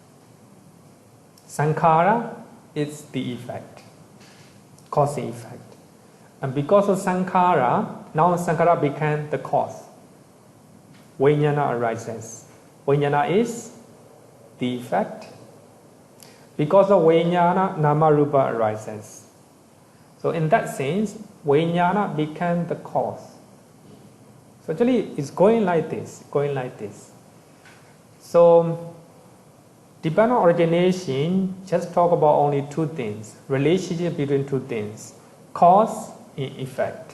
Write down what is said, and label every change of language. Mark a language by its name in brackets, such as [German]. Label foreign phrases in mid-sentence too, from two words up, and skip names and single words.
[English] Sankhara is the effect, cause and effect. And because of sankhara, now sankhara became the cause. Vijnana arises. Vijnana is the effect. Because of vijnana, [Pali] Nāma rupa [English] arises. So in that sense, vijnana became the cause. So actually it's going like this, So dependent origination just talk about only two things, relationship between two things, cause and effect.